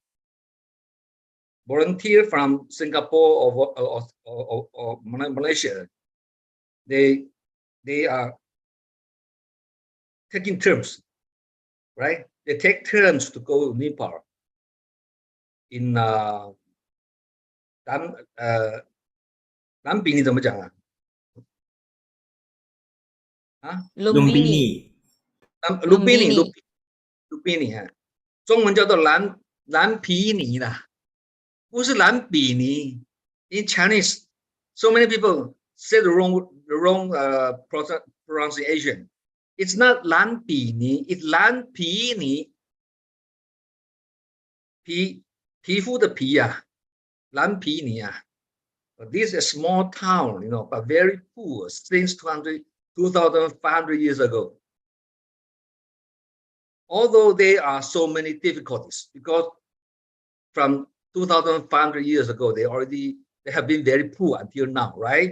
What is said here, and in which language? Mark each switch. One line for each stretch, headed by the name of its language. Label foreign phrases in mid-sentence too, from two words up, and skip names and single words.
English: Volunteer from Singapore or Malaysia, they are taking turns, right? They take turns to go to Nepal in Lumbini
Chinese: 怎么讲啊？
English: Lumbini.
Chinese: Lumbini 哈，中文叫做蓝皮尼啦，不是蓝比尼。
English: in Chinese, so many people say the wrong pronunciation. It's not Lan Pi Ni, it's Lan Pi Ni. Pi fu the pi Lan Pi Ni This is a small town, you know, but very poor since 2,500 years ago. Although there are so many difficulties, because from 2,500 years ago, they have been very poor until now, right?